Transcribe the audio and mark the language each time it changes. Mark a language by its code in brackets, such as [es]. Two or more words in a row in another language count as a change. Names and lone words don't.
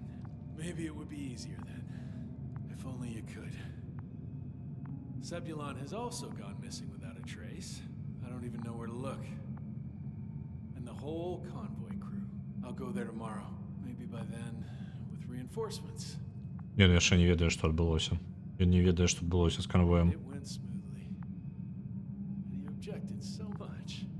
[en] Maybe it would be easier then. If only you could. Sebulon has also gone missing without a trace. I don't even know where to look. And the whole convoy crew. I'll go there tomorrow. Maybe by then, with reinforcements. [be] Ён яшчэ не ведае, што адбылося. Ён не ведае, што адбылося з канвоем. [en] It went smoothly. And he objected so much.